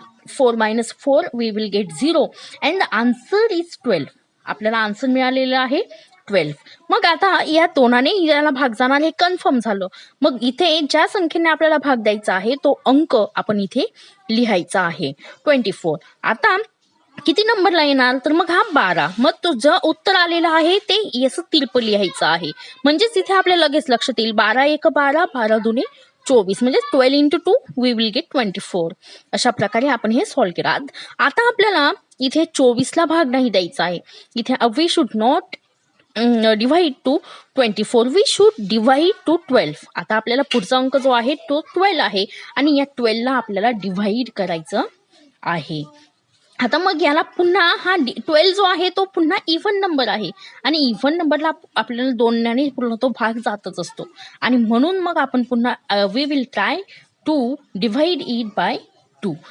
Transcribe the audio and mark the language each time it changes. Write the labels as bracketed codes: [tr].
[en] 4 minus 4 we will get 0 and the answer is 12. [mr] आपल्याला answer मिळालेला आहे 12. मग आता या 2ने याला भाग जाणार हे कन्फर्म झालं. मग इथे ज्या संख्येने आपल्याला भाग द्यायचा आहे तो अंक आपण इथे लिहायचा आहे 24. आता किती नंबरला येणार, तर मग हा 12. मग तो जो उत्तर आलेला आहे ते याचं तिरप लिहायचं आहे. म्हणजेच इथे आपल्या लगेच लक्षात येईल 12 1 12, 12 2 24, म्हणजे [en] 12 into 2 we will get 24. [mr] अशा प्रकारे आपण हे सॉल्व्ह केलं. आता आपल्याला इथे 24ला भाग नाही द्यायचा आहे. [en] इथे we should not divide to 24, we should divide to 12. [mr] आता आपल्याला पुढचा अंक जो आहे तो 12 आहे आणि या 12ला आपल्याला डिवाइड करायचं आहे. आता मग याला पुन्हा हा 12 जो आहे तो पुन्हा इव्हन नंबर आहे आणि इव्हन नंबरला आपल्याला 2ने पूर्ण तो भाग जातच असतो. आणि म्हणून मग आपण पुन्हा [en] We will try to divide it by 2.